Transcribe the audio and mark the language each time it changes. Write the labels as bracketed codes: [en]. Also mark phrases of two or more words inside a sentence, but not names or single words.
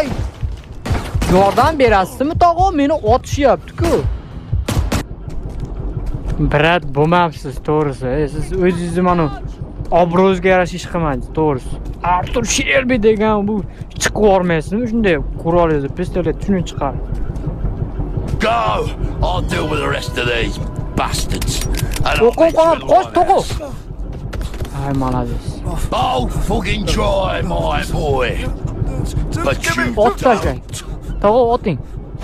[uz] Yordam berasizmi tog'a? Meni otishyapti-ku. Brat, bo'lmabsiz, to'g'risi. Siz o'zingizni mana obro'zga yarasha ish qilmadingiz, to'g'risi. Artur Shelby degan bu chiqib yormaysizmi? Shunday qurolingizni, pistolet shuni chiqar. [en] Go! I'll deal with the rest of these bastards. [uz] Qo'q, qo'sh tog'a. Ay, malades. [en] Oh, fucking try, my boy. But you [uz] Ot tashlang. Tog'a oting.